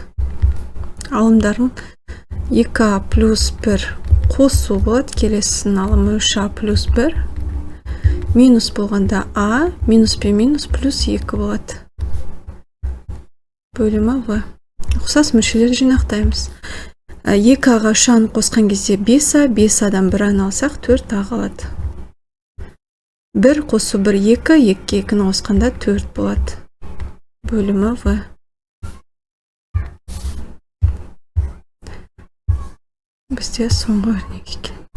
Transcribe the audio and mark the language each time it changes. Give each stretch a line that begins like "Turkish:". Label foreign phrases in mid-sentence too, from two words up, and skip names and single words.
Kazakh: Алымдарын 2A плюс 1 қосу болады. Келесінің алымы 3A плюс 1. Минус болғанда A, минус пен минус плюс 2 болады. Бөлімі V. Ұқсас мүшелер жинақтаймыз. 2A-ға 3A-ны қосқан кезде 5A, 5A-дан 1A-ны алсақ 4A қалады. 1 қосу 1, 2, 2-ге 2-ні қосқанда 4 болады. Бөлімі V. Бізде соңғы өрнек екен.